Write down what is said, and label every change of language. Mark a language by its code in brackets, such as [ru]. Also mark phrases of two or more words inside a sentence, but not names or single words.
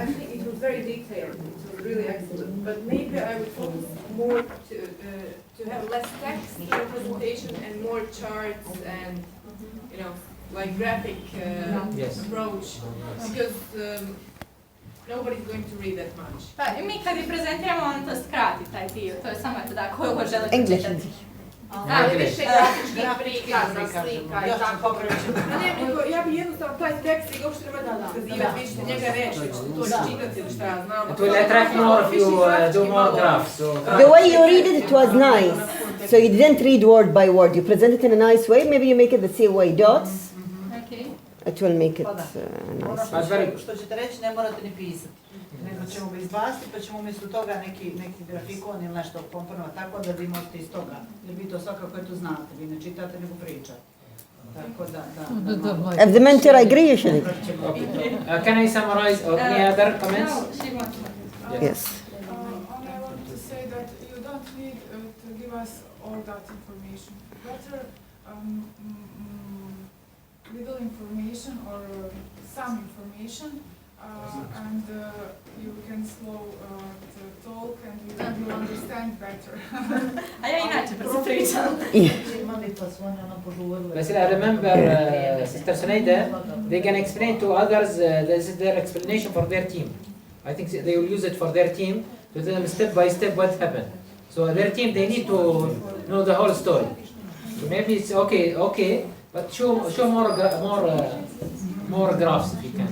[en] I think it was very detailed. It was really excellent. But maybe I would focus more to have less text in the presentation and more charts and like graphic Yes. approach, because nobody's going to read that much. [bs] Pa i mi kad i prezentiramo, on to skrati taj dio, to je samo eto da koju ko žele [en] English. [bs] pročitati. Ali više grafičkih prikaza, slika i tako. Ne, nego ja bi jednostavno taj tekst i uopšte nema da iskazivati više, njega reći, to čitati ili šta ja znam. [en] It will attract more if you do more graphs. So, The way you read it was nice. So you didn't read word by word. You present it in a nice way. Maybe you make it the same way, dots. Okay. It will make it [bs] Ono [en] nice. [bs] što ćete reći ne morate ni pisati, nego ćemo ga izbaciti pa ćemo umjesto toga neki grafikon ili nešto komponovati tako da vi možete iz toga, jer vi to svakako to znate, vi ne čitate nego pričate. Tako da. [en] If the mentor agree, you should. okay. Can I summarize any other comments? No, she wants to. Yes. Only I want to say that you don't need to give us all that information. Better little information or some information, and you can slow the talk and you will understand better. [bs] A ja inače brzo pričam. [en] But I remember Sister Sunaida, they can explain to others, this is their explanation for their team. I think they will use it for their team to tell them step by step what happened. So their team, they need to know the whole story. So maybe it's okay, but show more graphs if you can.